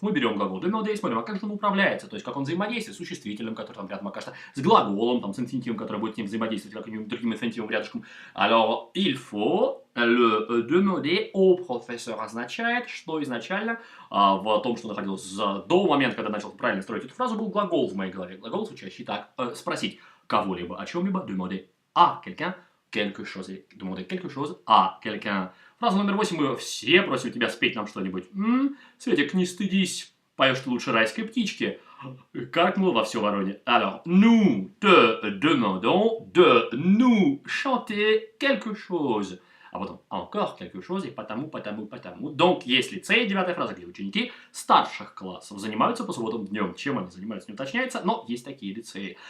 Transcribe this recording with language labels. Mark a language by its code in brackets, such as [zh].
[ru] Мы берем глагол demander и смотрим, а как же он управляется, то есть как он взаимодействует с существительным, который там рядом окажется, с глаголом, там, с инфинитивом, который будет с ним взаимодействовать, каким-нибудь другим инфинитивом рядышком. [fr] Alors, il faut le demander au professeur [ru] означает, что изначально в том, что находилось до момента, когда начал правильно строить эту фразу, был глагол в моей голове. Глагол, звучащий так. Спросить кого-либо о чем-либо, [fr] demander à quelqu'un quelque chose. Demander quelque chose à quelqu'un. [ru] Фраза номер 8. Мы все просим тебя спеть нам что-нибудь. Светик, не стыдись. Поешь ты лучше райской птички. Каркнул во все вороне. [fr] Alors, nous te demandons de nous chanter quelque chose. [ru] А потом [fr] encore quelque chose, [ru] и потому. Donc, если C, 9 фраза, где ученики старших классов занимаются по субботам днем. Чем они занимаются, не уточняется, но есть такие лицеи.